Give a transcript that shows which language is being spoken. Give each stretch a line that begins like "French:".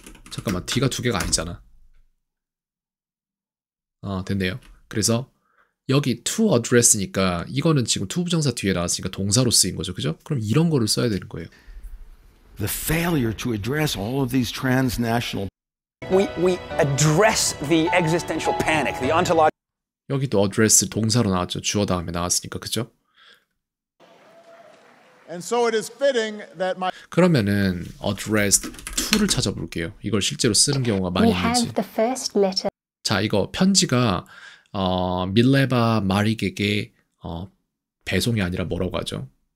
Korean: 잠깐만 D가 두 개가 아니잖아. 됐네요. 그래서 여기 to address니까 이거는 지금 to 부정사 뒤에 나왔으니까 동사로 쓰인 거죠. 그죠? 그럼 이런 거를 써야 되는 거예요.
English: The failure to address all of these transnational We address the existential panic, the ontological.
Korean: 여기도 address 동사로 나왔죠. 주어 다음에 나왔으니까. 그죠?
English: And so it is fitting that my
Korean: 그러면은 addressed to를 찾아볼게요. 이걸 실제로 쓰는 경우가 많이
English: We
Korean: 있는지.
English: have the first letter.
Korean: 자, 이거 편지가 밀레바 마릭에게 배송이 아니라 뭐라고 하죠?